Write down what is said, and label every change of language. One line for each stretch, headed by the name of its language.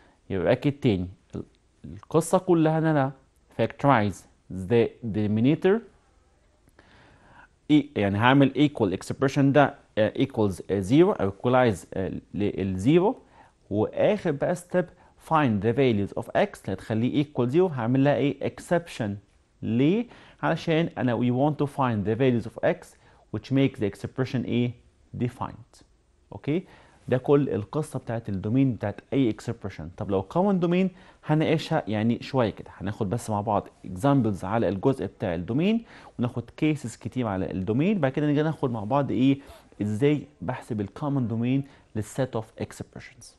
Arabic: يبقى اكد تاني القصه كلها ان انا
English: factorize the denominator
Arabic: يعني هعمل equal expression ده equals 0 او equalize للزيرو، واخر بقى step
English: find the values of x
Arabic: اللي هتخليه equal 0 هعمل لها ايه؟ exception. ليه؟ علشان انا
English: we want to find the values of x which make the expression ايه؟ defined.
Arabic: اوكي؟ ده كل القصه بتاعت الدومين بتاعت اي expression. طب لو common domain هنناقشها يعني شويه كده، هناخد بس مع بعض examples على الجزء بتاع الدومين وناخد cases كتير على الدومين، بعد كده نيجي ناخد مع بعض ايه؟ ازاي بحسب الكومن دومين للset of expressions.